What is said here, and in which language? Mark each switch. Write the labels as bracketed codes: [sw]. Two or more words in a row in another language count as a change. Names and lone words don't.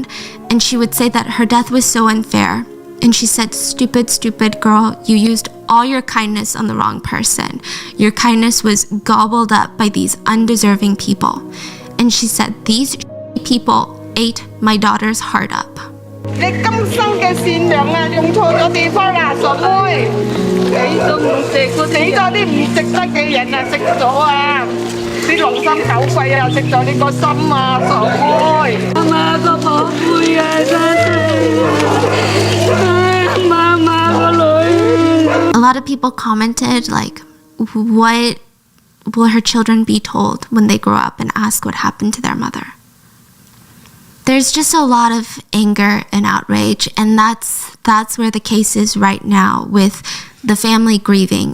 [en] And she would say that her death was so unfair. And she said, "Stupid, stupid girl, you used all your kindness on the wrong person. Your kindness was gobbled up by these undeserving people." And she said, "These people ate my daughter's heart up." [yue] 你今生嘅善良啊，用錯咗地方啦，傻妹！你都唔食，死咗啲唔值得嘅人啊，食咗啊！啲狼心狗肺啊，食咗你個心啊，傻妹！媽媽個寶貝啊，真係媽媽個女。 [en] A lot of people commented, what will her children be told when they grow up and ask what happened to their mother? There's just a lot of anger and outrage, and that's where the case is right now with the family grieving.